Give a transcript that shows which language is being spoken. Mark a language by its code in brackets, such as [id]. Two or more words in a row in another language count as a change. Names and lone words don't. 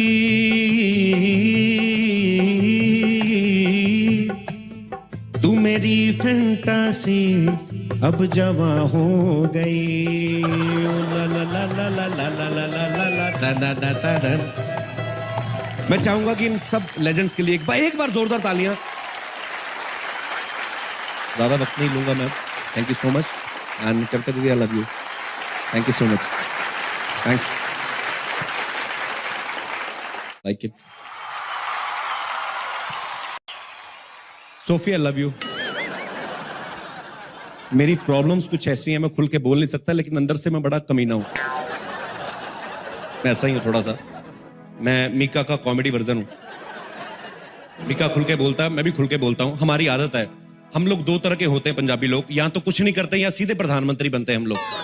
[hi] तू मेरी फैंटासी अब जवां हो गई। ला ला ला ला ला ला ला ला ला ला ला ला। मैं चाहूंगा कि इन सब लेजेंड्स के लिए एक बार जोरदार तालियां। ज्यादा वक्त नहीं लूंगा मैं। [en] thank you so much and [hi] करते रहिए। [en] I love you. Thank you so much. Thanks. Like it. Sophie I love you. [hi] मेरी प्रॉब्लम्स कुछ ऐसी हैं, मैं खुल के बोल नहीं सकता, लेकिन अंदर से मैं बड़ा कमीना हूं। मैं ऐसा ही हूं थोड़ा सा। मैं मीका का कॉमेडी वर्जन हूं। मीका खुल के बोलता है, मैं भी खुल के बोलता हूं। हमारी आदत है। हम लोग दो तरह के होते हैं पंजाबी लोग, या तो कुछ नहीं करते या सीधे प्रधानमंत्री बनते हैं हम लोग।